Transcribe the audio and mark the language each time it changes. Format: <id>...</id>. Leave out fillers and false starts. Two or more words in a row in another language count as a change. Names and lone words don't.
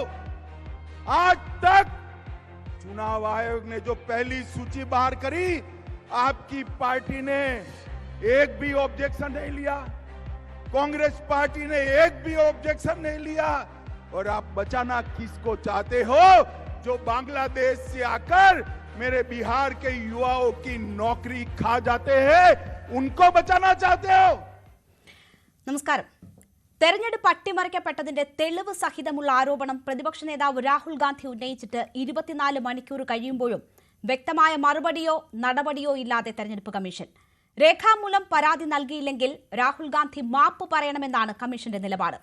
<hi>आज तक चुनाव आयोग ने जो पहली सूची बाहर करी, आपकी पार्टी ने एक भी ऑब्जेक्शन नहीं लिया, कांग्रेस पार्टी ने एक भी ऑब्जेक्शन नहीं लिया। और आप बचाना किसको चाहते हो? जो बांग्लादेश से आकर मेरे बिहार के युवाओं की नौकरी खा जाते हैं, उनको बचाना चाहते हो?</hi> <ml>നമസ്കാരം. തെരഞ്ഞെടുപ്പ് അട്ടിമറിക്കപ്പെട്ടതിന്റെ തെളിവ് സഹിതമുള്ള ആരോപണം പ്രതിപക്ഷ നേതാവ് രാഹുൽ ഗാന്ധി ഉന്നയിച്ചിട്ട് 24 മണിക്കൂർ കഴിയുമ്പോഴും വ്യക്തമായ മറുപടിയോ നടപടിയോ ഇല്ലാതെ തെരഞ്ഞെടുപ്പ് കമ്മീഷൻ. രേഖാമൂലം പരാതി നൽകിയില്ലെങ്കിൽ രാഹുൽ ഗാന്ധി മാപ്പ് പറയണമെന്നാണ് കമ്മീഷന്റെ നിലപാട്.</ml>